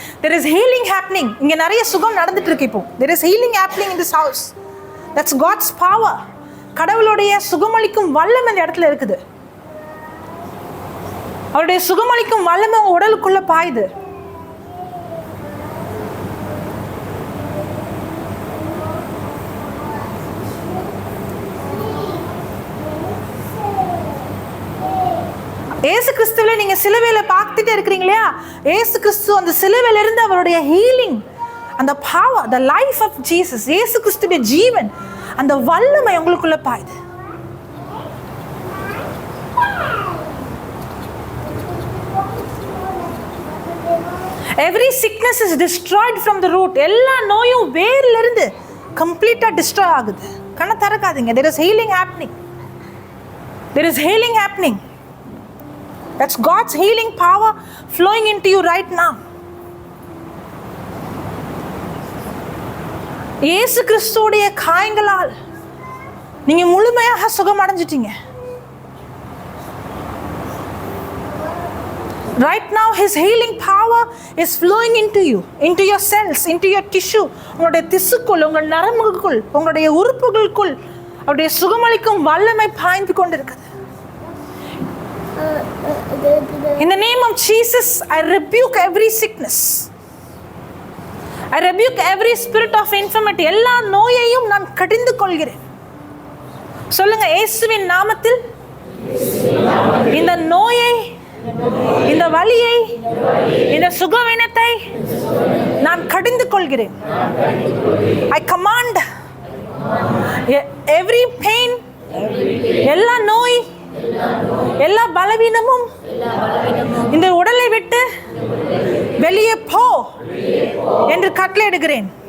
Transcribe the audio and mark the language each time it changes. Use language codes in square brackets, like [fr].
[en] There is healing happening. [ta] இங்க நிறைய சுகம் நடந்துட்டு இருக்கு. இப்போ [en] there is healing happening in this house. That's God's power. [ta] கடவுளுடைய சுகமளிக்கும் வல்லமை இந்த இடத்துல இருக்குது. அவருடைய சுகமளிக்கும் வல்லமை உங்க உடலுக்குள்ள பாயுது. ஏசு கிறிஸ்துவில நீங்க சிலுவையில பார்த்துட்டே இருக்கிறீங்களா? ஏசு கிறிஸ்து அந்த சிலுவையில இருந்து அவருடைய ஹீலிங், அந்த power, [en] the life of Jesus, [ta] ஏசு கிறிஸ்துவின் ஜீவன், அந்த வல்லமை உங்களுக்குள்ள பாயுது. [en] Every sickness is destroyed from the root. [ta] எல்லா நோயும் வேர்ல இருந்து கம்ப்ளீட்டா டிஸ்ட்ராய் ஆகுது. கண்ணை திறக்காதீங்க. [en] There is healing happening. There is healing happening. That's God's healing power flowing into you right now. [ta] இயேசு கிறிஸ்துவுடைய காயங்களால் நீங்க முழுமையாக சுகம் அடைஞ்சிட்டீங்க. [en] Right now his healing power is flowing into you, into your cells, into your tissue. [ta] உங்களுடைய திசுக்குள், உங்கள் நரம்புகளுக்குள், உங்களுடைய உறுப்புகளுக்குள் அவருடைய சுகமளிக்கும் வல்லமை பாய்ந்து கொண்டிருக்கிறது. [en] In the name of Jesus, I rebuke every sickness. I rebuke every spirit of infirmity. [ta] எல்லா நோயையும் நான் கடிந்து கொள்கிறேன். சொல்லுங்க, இயேசுவின் நாமத்தில் இந்த நோயை, இந்த வலியை, இந்த சுகவீனத்தை நான் கடிந்து கொள்கிறேன். [en] I command every pain, [ta] எல்லா நோய், எல்லா பலவீனமும் இந்த உடலை விட்டு வெளியே போ என்று கட்டளையிடுகிறேன்.